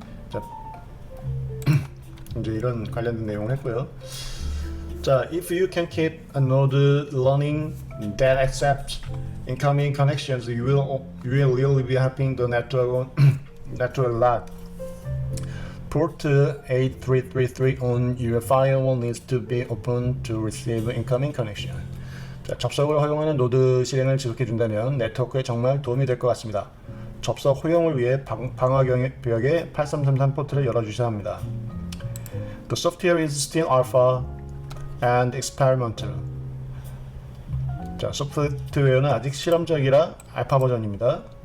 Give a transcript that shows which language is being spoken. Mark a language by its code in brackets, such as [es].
[ko] 자, 이제 이런 관련된 내용을 했고요. [en] 자, if you can keep a node running that accepts incoming connections, you will really be helping the network a lot. Port 8333 on your firewall needs to be open to receive incoming connection. [ko] 자, 접속을 허용하는 노드 실행을 지속해준다면 네트워크에 정말 도움이 될 것 같습니다. 접속 허용을 위해 방화벽에 8333 포트를 열어주셔야 합니다. [en] The software is still alpha and experimental. [ko] 자, 소프트웨어는 아직 실험적이라 알파 버전입니다.